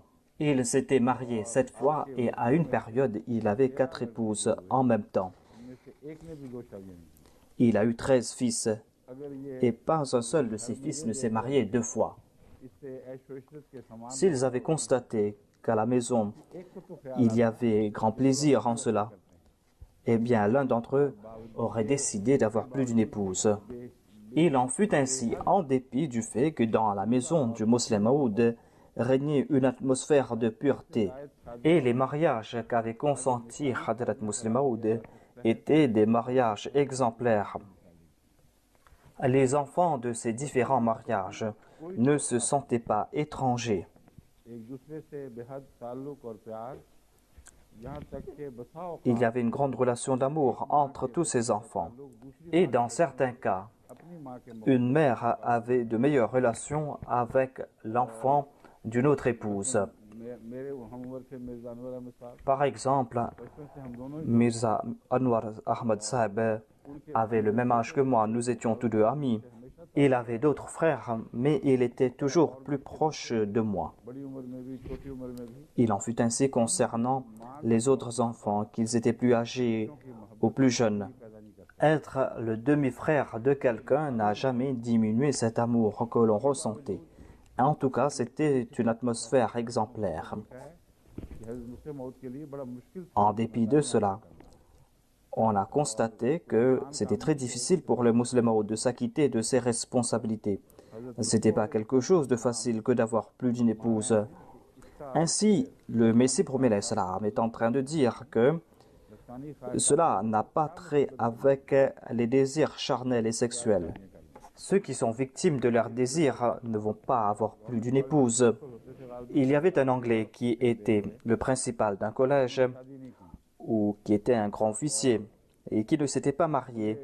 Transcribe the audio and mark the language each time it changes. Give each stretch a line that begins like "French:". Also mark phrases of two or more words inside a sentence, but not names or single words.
French: Il s'était marié 7 fois et à une période, il avait 4 épouses en même temps.
Urdu: ان میں سے ایک نے بھی دو شادیاں نہیں
French: Il a eu 13 fils
Urdu: اگر یہ
French: et pas un seul de ses fils ne s'est marié 2 fois.
Urdu: اس سے عیش و عشرت کے سامان
French: S'ils avaient constaté qu'à la maison,
Urdu: ایک کو تو خیال
French: il y avait grand plaisir en cela, eh bien l'un d'entre eux aurait décidé d'avoir plus d'une épouse. Il en fut ainsi en dépit du fait que dans la maison du Muslim Maud régnait une atmosphère de pureté et les mariages qu'avait consentis Hadrat Muslim Maud étaient des mariages exemplaires. Les enfants de ces différents mariages ne se sentaient pas étrangers.
Urdu: ایک دوسرے سے بے حد تعلق اور پیار یہاں تک کہ بسا اوقات
French: Il y avait une grande relation d'amour entre tous ces enfants.
Urdu: لوگ دوسری
French: Et dans certains cas,
Urdu: اپنی ماں کے
French: une mère avait de meilleures relations avec l'enfant d'une autre épouse.
Urdu: میرے ہم عمر کے مرزا انور احمد صاحب
French: Par exemple,
Urdu: بچپن سے ہم دونوں ہی
French: Mirza Anwar Ahmad Saab avait le même âge que moi, nous étions tous deux amis. Il avait d'autres frères, mais il était toujours plus proche de moi.
Urdu: بڑی عمر میں بھی چھوٹی عمر میں بھی
French: Il en fut ainsi concernant les autres enfants, qu'ils étaient plus âgés ou plus jeunes.
Urdu: پیدا نہیں کرتا
French: Être le demi-frère de quelqu'un n'a jamais diminué cet amour que l'on ressentait. En tout cas, c'était une atmosphère exemplaire.
Urdu: ہے کہ حضرت مصلح موعود کے لیے بڑا مشکل تھا
French: En dépit de cela, on a constaté que c'était très difficile pour le musulman de s'acquitter de ses responsabilités. C'était pas quelque chose de facile que d'avoir plus d'une épouse. Ainsi, le Messie promet l'Islam est en train de dire que
Urdu: نفسانی خواہش
French: cela n'a pas trait avec les désirs charnels et sexuels. Ceux qui sont victimes de leur désir ne vont pas avoir plus d'une épouse. Il y avait un Anglais qui était le principal d'un collège ou qui était un grand officier et qui ne s'était pas marié.